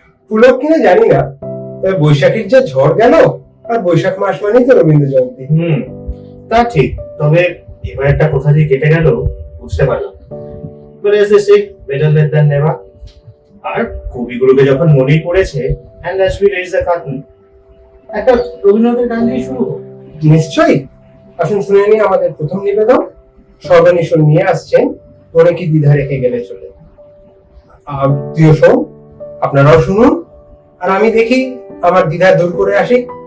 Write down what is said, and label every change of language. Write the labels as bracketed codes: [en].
[bn] পুলক কিনা জানি না, তবে বৈশাখীর যা ঝড় গেল, আর বৈশাখ মাস মানেই তো রবীন্দ্র জয়ন্তী। তা ঠিক, তবে এবার একটা কোথা দিয়ে কেটে গেল বুঝতে পারলাম। [en] But as they say, better late than never. [bn] আর কবিগুরুকে যখন মনেই পড়েছে, [en] and as we raise the curtain, [bn] একটা রবীন্দ্রনাথের গান দিয়ে শুরু হোক। নিশ্চয়ই, আসুন শুনে নিই আমাদের প্রথম নিবেদন। সর্বনিশন নিয়ে আসছেন তোরে কি দ্বিধা রেখে গেলে চলে। প্রিয় শোন, আপনারাও শুনুন, আর আমি দেখি আমার দ্বিধা দূর করে আসি।